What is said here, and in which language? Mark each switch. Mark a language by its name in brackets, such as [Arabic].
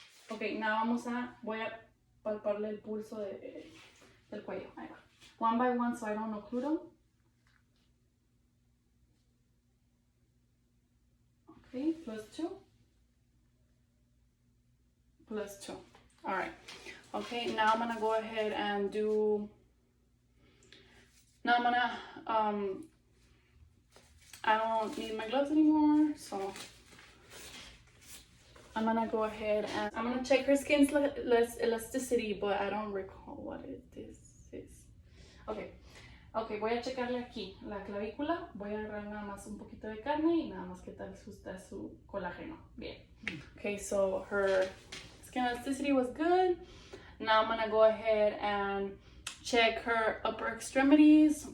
[Spanish] Okay, now voy a palparle el pulso del cuello. Ahí va. [English] One by one, so I don't occlude them. Okay, +2. +2. All right. Okay, now I'm gonna go ahead and do. Now I'm gonna I don't need my gloves anymore, so I'm gonna go ahead and I'm gonna check her skin's elasticity, but I don't recall what this is. Okay. [Spanish] Ok, voy a checarle aquí la clavícula, voy a agarrar nada más un poquito de carne y nada más que tal está su colágeno. Bien. [English] Okay, so her skin elasticity was good. Now I'm gonna go ahead and check her upper extremities.